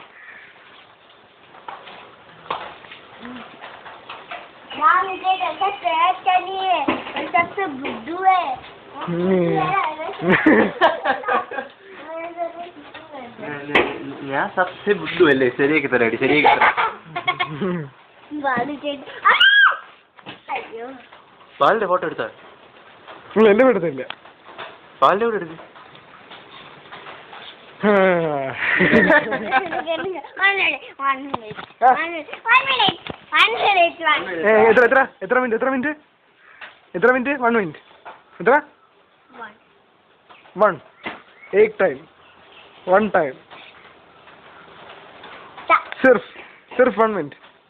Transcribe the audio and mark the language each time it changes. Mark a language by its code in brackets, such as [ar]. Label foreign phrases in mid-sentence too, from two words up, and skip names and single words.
[hi] सबसे बुद्धू है. [ml] ഞാൻ [hi] सबसे बुद्धू [ml] അല്ലേ. ശരിയാക്കി തരാടി. ശരിയാക്കി തരാം. പാലിന്റെ ഫോട്ടോ എടുത്താ. നിങ്ങൾ എന്റെ എടുത്തില്ല. പാലിന്റെ കൂടെ എടുത്ത്. എത്ര മിനിറ്റ് 1 മിനിറ്റ് എത്ര 1 [hi] एक टाइम [ml] 1 time. Ta. [hi] सिर्फ़ 1 मिनट.